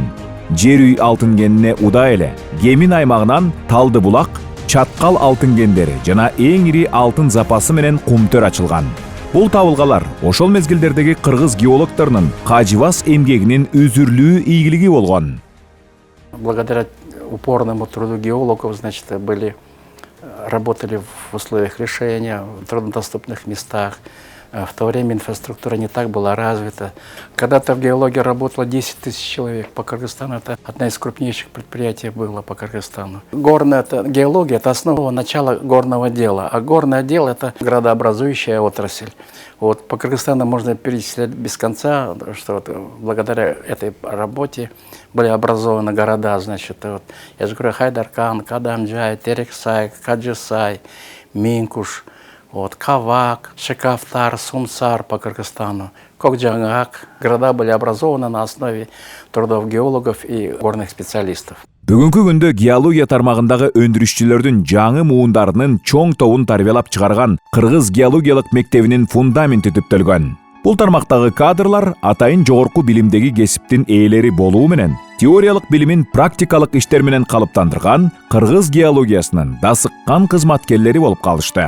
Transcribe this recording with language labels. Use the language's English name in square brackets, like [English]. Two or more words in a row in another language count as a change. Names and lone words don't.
[Kyrgyz] Жер үй алтын кенине удаа эле Кемин аймагынан Талды булак, Чаткал алтын кендери жана эң ири алтын запасы менен Кумтөр ачылган. Бул табылгалар ошол мезгилдердеги кыргыз геологторунун кажыбас эмгегинин үзүрлүү ийгилиги болгон. [Russian] Благодаря упорному труду геологов, значит, работали в условиях решения, в труднодоступных местах. В то время инфраструктура не так была развита. Когда-то в геологии работало 10 тысяч человек. По Кыргызстану это одна из крупнейших предприятий было по Кыргызстану. Горная геология – это основа начала горного дела. А горное дело – это градообразующая отрасль. Вот, по Кыргызстану можно перечислять без конца, что вот, благодаря этой работе были образованы города. Значит, вот, я же говорю, Хайдаркан, Кадамжай, Терексай, Каджисай, Минкуш. Вот, Кавак, Шекавтар, Сумсар по Кыргызстану, Кокжаңак. Города были образованы на основе трудов геологов и горных специалистов. [Kyrgyz] Бүгүнкү күндө геология тармагындагы өндүрүшчүлөрдүн жаңы муундарынын чоң тобун тарбиялап чыгарган Кыргыз геологиялык мектебинин фундаменти түптөлгөн. Бул тармактагы кадрлар атайын жогорку билимдеги кесиптин ээлери болуу менен теориялык билимин практикалык иштер менен калыптандырган кыргыз геологиясынын дасыккан кызматкерлери болуп калышты.